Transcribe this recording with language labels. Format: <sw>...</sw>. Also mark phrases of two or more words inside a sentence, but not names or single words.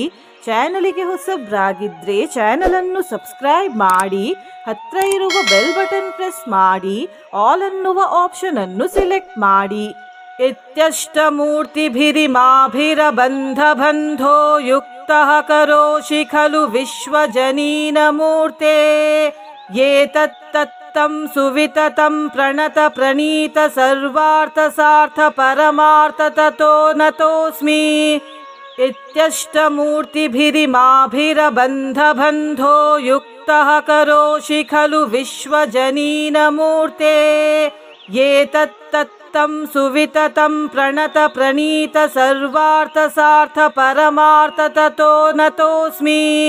<kn>ಚಾನಲಿಗೆ ಹೊಸಬ್ರಾಗಿದ್ರೆ ಚಾನಲನ್ನು ಸಬ್ಸ್ಕ್ರೈಬ್ ಮಾಡಿ. ಹತ್ರ ಇರುವ</kn> <en>bell button press</en> <kn>ಮಾಡಿ. ಆಲ್ ಅನ್ನುವ ಆಪ್ಷನ್ ಅನ್ನು ಸೆಲೆಕ್ಟ್ ಮಾಡಿ.</kn> <sa>ಇತ್ಯಷ್ಟಮೂರ್ತಿಭಿರಿಮಾಭಿರಬಂಧಬಂಧೋ ಯುಕ್ತಃ ಕರೋಷಿ ಖಲು ವಿಶ್ವಜನೀನಮೂರ್ತೆ ಏತತ್ತತ್ತಂ ಸುವಿತತಂ ಪ್ರಣತ ಪ್ರಣೀತ ಸರ್ವಾರ್ಥಸಾರ್ಥ ಪರಮಾರ್ಥ ತತೋ ನತೋಸ್ಮಿ. ಇತ್ಯಷ್ಟಮೂರ್ತಿಭಿರಿಮಾಭಿರಬಂಧಬಂಧೋ ಯುಕ್ತಃ ಕರೋಷಿ ಖಲು ವಿಶ್ವಜನೀನಮೂರ್ತೆ ಏತತ್ತತ್ತಂ ಸುವಿತತಂ ಪ್ರಣತ ಪ್ರಣೀತ ಸರ್ವಾರ್ಥಸಾರ್ಥ ಪರಮಾರ್ಥ ತತೋ ನತೋಸ್ಮಿ.</sa>